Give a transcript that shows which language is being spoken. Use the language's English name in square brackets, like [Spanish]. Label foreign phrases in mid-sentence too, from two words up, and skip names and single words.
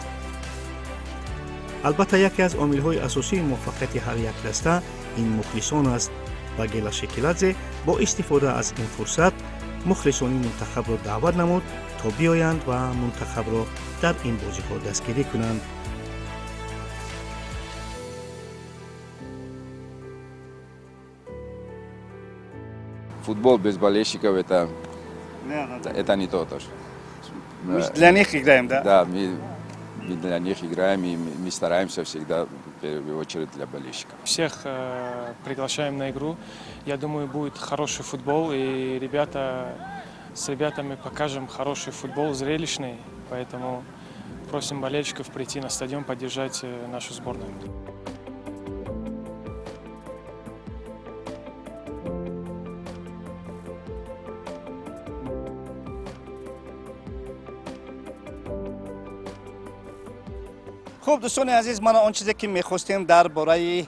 [Tajik] албатта яке аз омилҳои асосии муваффақияти ҳар як даста ин мухлисон аст ва Гела Шекеладзе бо истифода аз ин фурсат мухлисони мунтахабро даъват намуд то биёянд ва мунтахабро дар ин бозиҳо дастгирӣ кунанд. [Russian] Футбол без болельщиков это не то тоже. Мы для них играем, да? Да, мы для них играем, и мы стараемся всегда, в первую очередь, для болельщиков. Всех приглашаем на игру. Я думаю, будет хороший футбол, и с ребятами покажем хороший футбол, зрелищный. Поэтому просим болельщиков прийти на стадион, поддержать нашу сборную. [Persian] خب دوستان عزیز، من آن چیزی که می‌خواستیم درباره